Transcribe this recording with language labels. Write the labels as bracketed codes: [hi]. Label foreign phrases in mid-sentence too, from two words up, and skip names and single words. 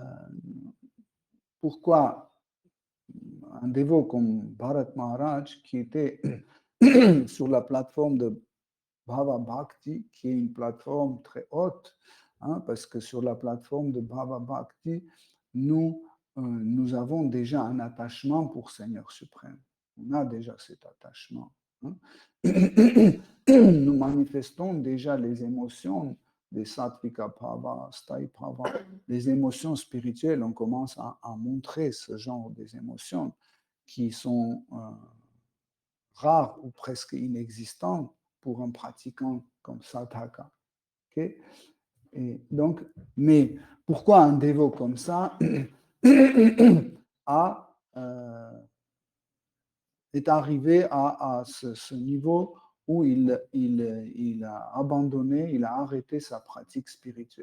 [fr] un dévot comme Bharat Maharaj, qui était sur la plateforme de [sa] Bhava Bhakti, [fr] qui est une plateforme très haute, parce que sur la plateforme de [sa] Bhava Bhakti, [fr] nous avons déjà un attachement pour Seigneur suprême. On a déjà cet attachement. Nous manifestons déjà les émotions des [sa] sattvika bhava, sthayi bhava, [fr] les émotions spirituelles. On commence à montrer ce genre des émotions qui sont rares ou presque inexistantes pour un pratiquant comme Sadhaka. Okay? Et donc, mais pourquoi un dévot comme ça est arrivé à ce niveau où il a abandonné, il a arrêté sa pratique spirituelle.